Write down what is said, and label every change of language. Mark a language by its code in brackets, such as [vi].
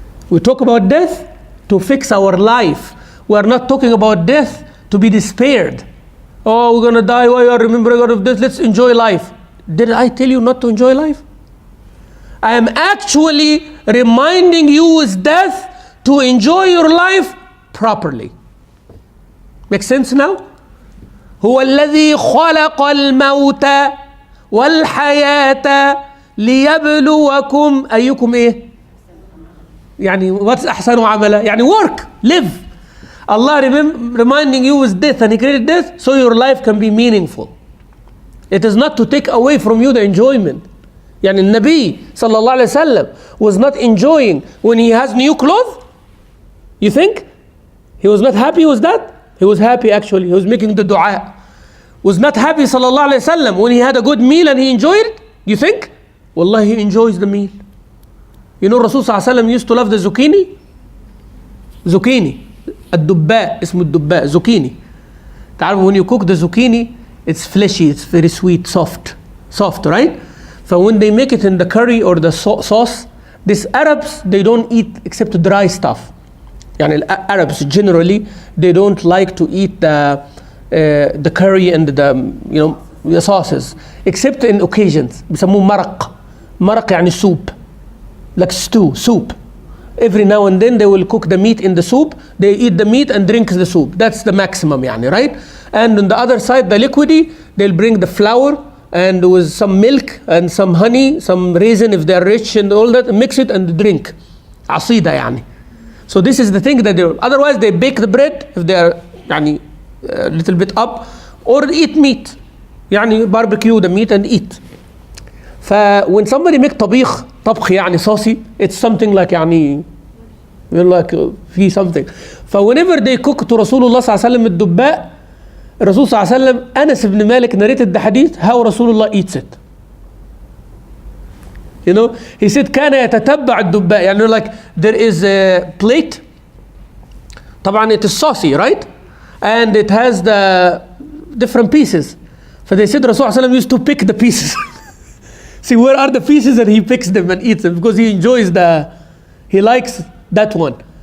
[en] We talk about death to fix our life. We are not talking about death to be despaired. Oh, we're going to die, why are you remembering all of this? Let's enjoy life. Did I tell you not to enjoy life? I am actually reminding you with death to enjoy your life properly. Make sense now? [ar] هو الذي خلق الموت والحياة ليبلوكم أيكم إيه؟ [en] what's [ar] أحسن عملا؟ [en] work, live. Allah reminding you with death, and He created death so your life can be meaningful. It is not to take away from you the enjoyment. Nabi sallallahu alaihi wasallam was not enjoying when he has new clothes. You think? He was not happy with that? He was happy actually. He was making the dua. Was not happy sallallahu alayhi wasallam when he had a good meal and he enjoyed it? You think? Wallah, he enjoys the meal. You know Rasul sallallahu alayhi wasallam used to love the zucchini? Zucchini. [ar] الدباء اسمه الدباء zucchini. [en] تعرف when you cook the zucchini, it's fleshy, it's very sweet, soft, right? So when they make it in the curry or the sauce, these Arabs, they don't eat except dry stuff. Yani Arabs generally, they don't like to eat the curry and the sauces, except in occasions. [ar] بيسموه مرق يعني [en] soup, like soup. Every now and then they will cook the meat in the soup. They eat the meat and drink the soup. That's the maximum, يعني, right? And on the other side, the liquidy, they'll bring the flour and with some milk and some honey, some raisin if they're rich and all that, mix it and drink. [ar] عصيدة يعني. [en] So this is the thing that they do. Otherwise, they bake the bread if they are يعني a little bit up, or eat meat. يعني barbecue the meat and eat. When somebody make طبيخ يعني saucy, it's something like يعني like في something. Whenever they cook to Rasulullah [ar] صلى الله عليه وسلم الدباء, الرسول صلى الله عليه وسلم أنس بن مالك [en] narrated the hadith how Rasulullah eats it. You know, he said [ar] كان يتتبع الدباء, [en] يعني like there is a plate, طبعا it is saucy, right? And it has the different pieces. They said Rasul صلى الله عليه وسلم used to pick the pieces. See, where are the pieces, and he picks them and eats them because he enjoys he likes that one.